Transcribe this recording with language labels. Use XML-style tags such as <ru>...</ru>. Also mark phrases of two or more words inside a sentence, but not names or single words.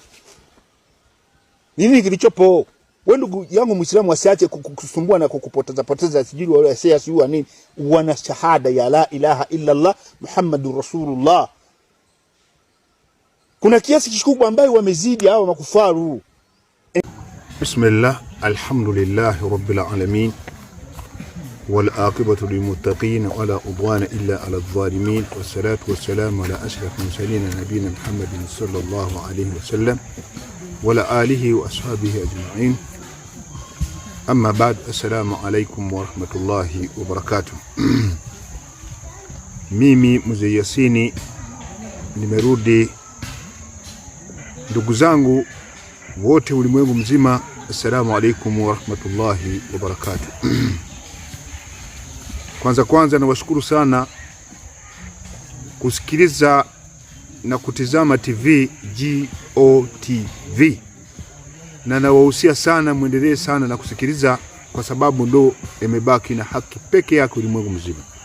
<sw>Nini kilichopo? Wewe ndugu yangu Muislamu asiache kusumbua na kukupoteza sijui wale siasa huwa nini, wana shahada ya</sw> <ar>لا إله إلا الله محمد رسول الله.</ar> <sw>Kuna kiasi kikubwa ambayo wamezidi hao makufaru.</sw> <ar>بسم الله الحمد لله رب العالمين والعاقبة للمتقين ولا عدوان إلا على الظالمين والصلاة والسلام على أشرف المرسلين نبينا محمد صلى الله عليه وسلم وعلى آله وأصحابه أجمعين. أما بعد السلام عليكم ورحمة الله وبركاته.</ar> <sw>Mimi Mzee Yasini nimerudi. Ndugu zangu wote ulimwengu mzima,</sw> <ar>السلام عليكم ورحمة الله وبركاته.</ar> <sw>Kwanza nawashukuru sana kusikiliza na kutizama TV GOTV, na nawahusia sana muendelee sana na kusikiliza, kwa sababu ndo imebaki na haki peke yake ulimwengu mzima.</sw>